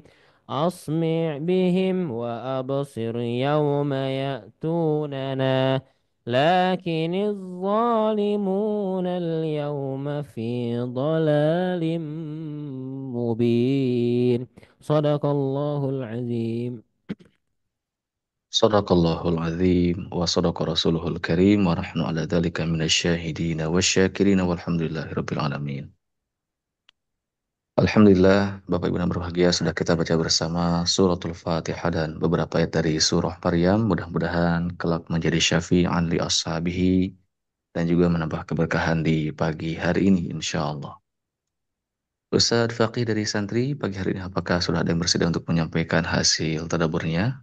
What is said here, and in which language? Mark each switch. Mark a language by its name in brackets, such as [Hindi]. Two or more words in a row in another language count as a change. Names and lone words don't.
[Arabic] أسمع بهم وأبصر يوم يأتوننا، لكن الظالمون اليوم في ضلال مبين. صدق الله العظيم. صدق الله العظيم وصدق رسوله الكريم ونحن على ذلك من الشاهدين والشاكرين والحمد لله رب العالمين. Alhamdulillah, [Indonesian] Bapak Ibu yang berbahagia, sudah kita baca bersama suratul Fatihah dan beberapa ayat dari surah Maryam. Mudah-mudahan kelak menjadi [Arabic] شافعا لأصحابه [Indonesian] dan juga menambah keberkahan di pagi hari ini, [Arabic] إن شاء الله. [Indonesian] Ustadz Faqih dari santri, pagi hari ini apakah sudah ada yang bersedia untuk menyampaikan hasil tadaburnya?